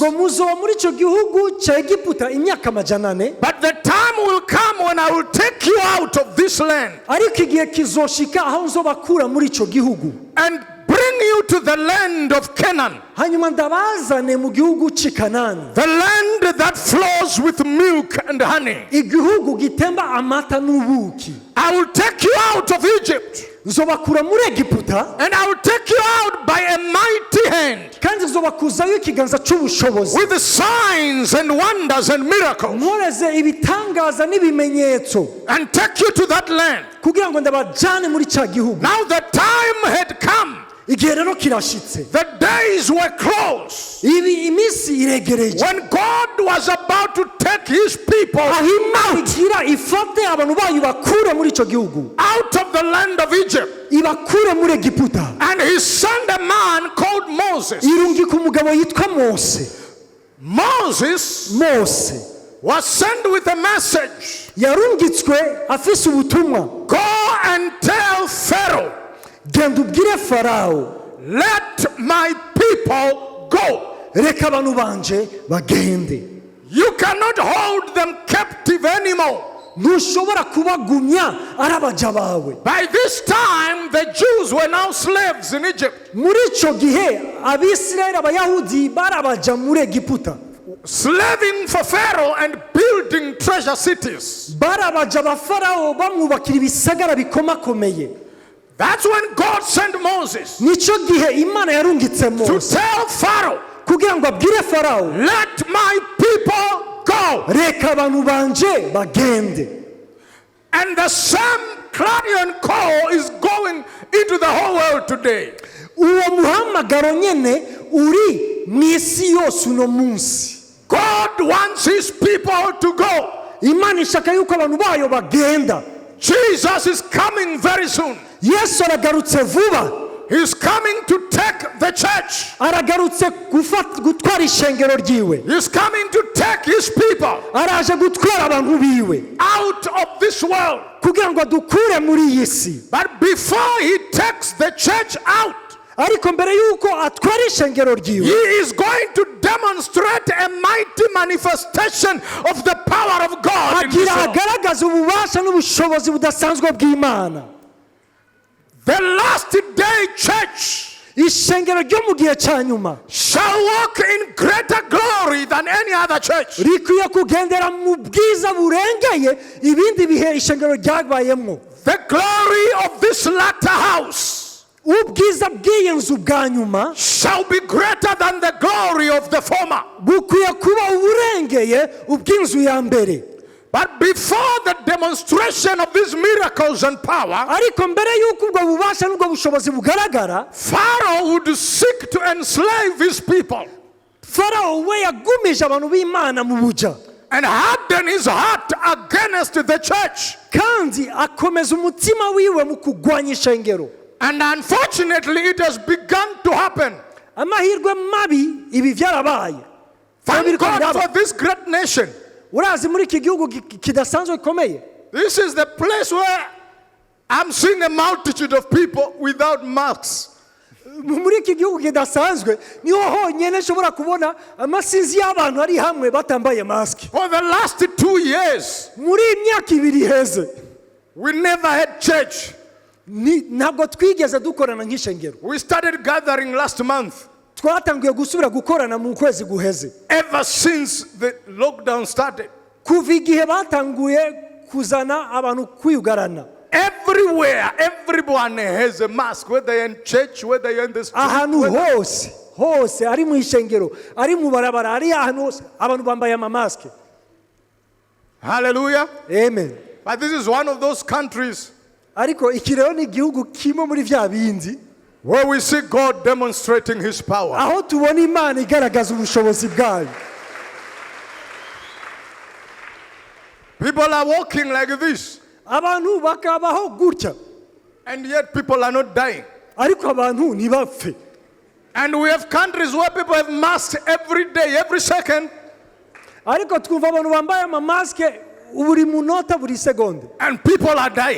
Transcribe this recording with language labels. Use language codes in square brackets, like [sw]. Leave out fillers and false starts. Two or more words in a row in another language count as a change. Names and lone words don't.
[rn] ngo muzoba muri ico gihugu ca Egiputa imyaka 400, [en] But the time will come when I will take you out of this land [rn] ariko igihe kizoshika aho nzobakura muri ico gihugu [en] and bring you to the land of Canaan, [rn] hanyuma ndabazane mu gihugu c'i Kanani, [en] the land that flows with milk and honey. [rn] igihugu gitemba amata n'ubuki. [en] I will take you out of Egypt, [rn] Nzobakura muri Egiputa, [en] and I will take you out by a mighty hand [rn] kandi nzobakuzayo ikiganza c'ubushobozi, [en] with signs and wonders and miracles, [rn] nkoreze ibitangaza n'ibimenyetso, [en] and take you to that land. [rn] kugira ngo ndabajane muri ca gihugu. [en] Now the time had come. [rn] Igihe rero kirashitse, [en] The days were close [rn] iminsi iregereje, [en] when God was about to take his people [rn] aho Imana [en] out [rn] igira ifate abantu bayo bakure muri ico gihugu, [en] of the land of Egypt. [rn] ibakure muri Egiputa. [en] And he sent a man called Moses. [rn] Irungika umugabo yitwa Moses Mose [en] was sent with a message. [rn] yarungitswe afise ubutumwa, [en] Go and tell Pharaoh, [rn] genda ubwire Farao, [en] let my people go. [rn] reka abantu banje bagende. [en] You cannot hold them captive anymore. [rn] Ntushobora kubagumya ari abaja bawe. [en] By this time, the Jews were now slaves in Egypt. [rn] Muri ico gihe abisirayeli abayahudi barabaja muri Egiputa, [en] Slaving for Pharaoh and building treasure cities. [rn] barabaja ba Farao bamwubakira ibisagara bikomakomeye. [en] That's when God sent Moses [rn] Nico gihe Imana yarungitse [en] to [rn] Mose [en] tell Pharaoh, [rn] kugira ngo abwire Farao, [en] let my people go. [rn] reka abantu banje bagende. [en] And the same clarion call is going into the whole world today. [rn] Uwo muhamagaro nyene uri mw'isi yose uno munsi. [en] God wants his people to go. [rn] Imana ishaka yuko abantu bayo bagenda. [en] Jesus is coming very soon. [rn] Yesu aragarutse vuba, [en] He's coming to take the church. [rn] aragarutse gutwara ishengero ryiwe, [en] He's coming to take his people [rn] araje gutwara abantu biwe [en] out of this world. [rn] kugira ngo adukure muri iyi si. [en] But before he takes the church out, [rn] Ariko mbere yuko atwara ishengero [en] he [rn] ryiwe, [en] is going to demonstrate a mighty manifestation of the power of God in this [rn] agira [en] world. [rn] agaragaza ububasha n'ubushobozi budasanzwe bw'Imana. [en] The last day church [rn] Ishengero ryo mu gihe cya nyuma [en] shall walk in greater glory than any other church. [rn] rikwiye kugendera mu bwiza burengeye ibindi bihe ishengero ryabayemo. [en] The glory of this latter house [rn] Ubwiza bw'iyi nzu bwa nyuma [en] shall be greater than the glory of the former. [rn] bukwiye kuba uburengeye ubw'inzu ya mbere. [en] But before the demonstration of these miracles and power, [rn] ariko mbere y'uko ubwo bubasha n'ubwo bushobozi bugaragara, [en] Pharaoh would seek to enslave his people [rn] Farawo we yagumije abantu b'Imana mu buja, [en] and harden his heart against the church. [rn] kandi akomeza umutima wiwe mu kugwanya ishengero. [en] And unfortunately, it has begun to happen. [rn] Amahirwe mabi ibi byarabaye. [en] Thank God for this great nation. [rn] Urazi muri iki gihugu kidasanzwe gikomeye, [en] This is the place where I'm seeing a multitude of people without masks. [rn] muri iki gihugu kidasanzwe niho honyine nshobora kubona amasinzi y'abantu ari hamwe batambaye mask. [en] For the last 2 years, [rn] Muri imyaka ibiri heze [en] we never had church. [rn] ntabwo twigeze dukorana nk'ishengero. [en] We started gathering last month. [rn] Twatangiye gusubira gukorana mu kwezi guheze, [en] Ever since the lockdown started, [rn] kuva igihe batanguye kuzana abantu kwiyugarana. [en] everywhere, everyone has a mask, whether you're in church, whether you're in the street. [rn] Ahantu hose ari mu ishengero, ari mu barabara, ari ahantu hose abantu bambaye amamaske. [en] Hallelujah. [rn] Amen. [en] But this is one of those countries [rn] Ariko iki rero ni igihugu kimwe muri vya bindi [en] where we see God demonstrating his power. [rn] aho tubona Imana igaragaza ubushobozi bwayo. [en] People are walking like this, [rn] Abantu bakabaho gutya, [en] and yet people are not dying. [rn] ariko abantu ntibapfe. [en] And we have countries where people have masks every day, every second, [rn] Ariko twumva abantu bambaye amamaske buri munota buri segonde, [en] and people are dying.